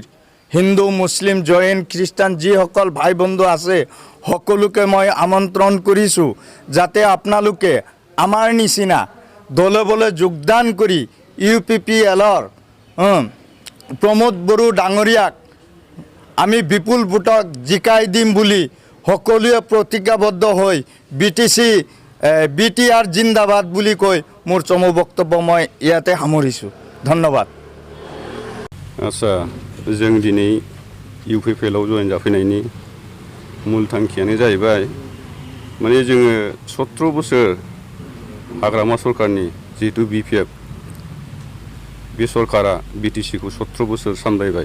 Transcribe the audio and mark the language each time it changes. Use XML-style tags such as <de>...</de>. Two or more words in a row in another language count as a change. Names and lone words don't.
<as>হিন্দু মুছলিম জৈন খ্ৰীষ্টান যিসকল ভাই বন্ধু আছে সকলোকে মই আমন্ত্ৰণ কৰিছোঁ যাতে আপোনালোকে আমাৰ নিচিনা দলে বলে যোগদান কৰি ইউপিপিএলৰ প্ৰমোদ বড়ো ডাঙৰীয়াক আমি বিপুল ভোটক জিকাই দিম বুলি সকলোৱে প্ৰতিজ্ঞাবদ্ধ হৈ বিটিআৰ জিন্দাবাদ বুলি কৈ মোৰ চমু বক্তব্য মই ইয়াতে সামৰিছোঁ। ধন্যবাদ।</as> <brx>आच्छा जों दिनै इउपिपिएलआव जयेन जाफैनायनि मूल थांखियानो जाहैबाय माने जोङो 17 बोसोर हाग्रामा सरकारनि जिहेतु बिपिएफ बे सरकारा बिटिसिखौ 17 बोसोर सामलायबाय।</brx>